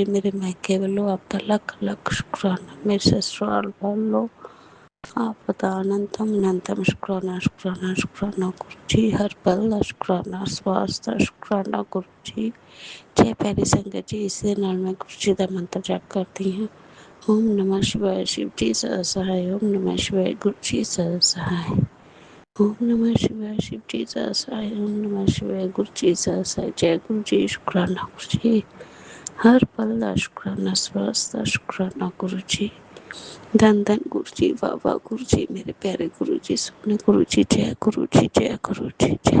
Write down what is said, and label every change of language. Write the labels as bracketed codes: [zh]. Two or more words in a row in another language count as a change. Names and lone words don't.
[pa] ਮੇਰੇ ਮਾਇਕੇ ਵੱਲੋਂ ਆਪ ਦਾ ਲੱਖ ਲੱਖ ਸ਼ੁਕਰਾਨਾ, ਮੇਰੇ ਸਸੁਰਾਲ ਵੱਲੋਂ ਆਪ ਦਾ ਅਨੰਤਮ ਅਨੰਤਮ ਸ਼ੁਕਰਾਨਾ ਸ਼ੁਕਰਾਨਾ ਸ਼ੁਕਰਾਨਾ ਗੁਰੂ ਜੀ। ਹਰ ਪਲ ਦਾ ਸ਼ੁਕਰਾਨਾ, ਸਵਾਸ ਦਾ ਸ਼ੁਕਰਾਨਾ ਗੁਰੂ ਜੀ। ਜੈ ਪਿਆਰੀ ਸੰਗਤ ਜੀ, ਇਸ ਦੇ ਨਾਲ ਮੈਂ ਗੁਰੂ ਜੀ ਦਾ ਮੰਤਰ ਜਪ ਕਰਦੀ ਹਾਂ। [hi] ओम नमः शिवाय, शिव जी सदा सहाय। ओम नमः शिवाय, गुरु जी सदा सहाय। ओम नमः शिवाय, शिव जी सदा सहाय। ओम नमः शिवाय, गुरु जी सदा सहाय। जय गुरु जी, शुकराना गुरु जी। हर पल का शुकराना, स्वास का शुकराना गुरु जी। धन धन गुरु जी, वाह वाह गुरु जी, मेरे प्यारे गुरु जी, सोने गुरु जी। जय गुरु जी, जय गुरु जी, जय।